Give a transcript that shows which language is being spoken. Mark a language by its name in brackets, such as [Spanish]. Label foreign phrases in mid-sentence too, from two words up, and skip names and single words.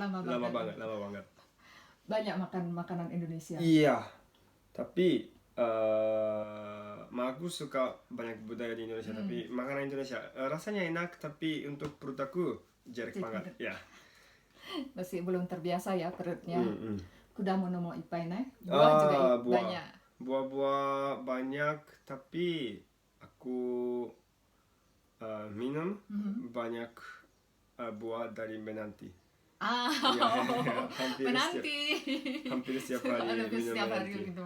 [Indonesian] Banyak makan makanan Indonesia. Iya. Tapi aku suka banyak budaya di Indonesia. Tapi makanan Indonesia rasanya enak, tapi untuk perut aku jelek banget. Ya. Masih belum terbiasa ya perutnya. [Japanese] 果物もいっぱいね. [Indonesian] Buah juga banyak. Buah-buah banyak, tapi aku minum banyak buah dari menanti. Hampir setiap hari minum menanti.